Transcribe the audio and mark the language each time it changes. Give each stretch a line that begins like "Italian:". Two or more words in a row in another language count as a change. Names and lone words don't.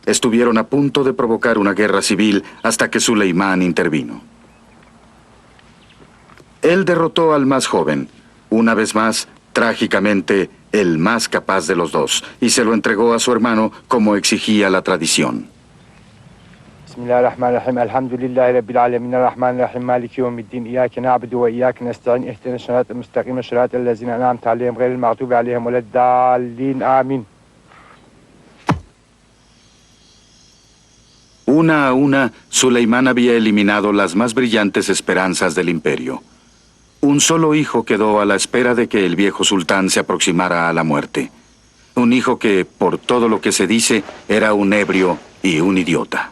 Spanish: Estuvieron a punto de provocar una guerra civil hasta que Suleimán intervino. Él derrotó al más joven, una vez más, trágicamente, el más capaz de los dos, y se lo entregó a su hermano como exigía la tradición.
Arabic: بسم الله الرحمن الرحيم. الحمد لله رب العالمين. الرحمن الرحيم. مالك يوم الدين. إياك نعبد وإياك نستعين. اهدنا الصراط المستقيم. صراط الذين أنعمت عليهم غير المغضوب عليهم ولا الضالين. Amin.
Spanish: Una a una, Suleimán había eliminado las más brillantes esperanzas del imperio. Un solo hijo quedó a la espera de que el viejo sultán se aproximara a la muerte. Un hijo que, por todo lo que se dice, era un ebrio y un idiota.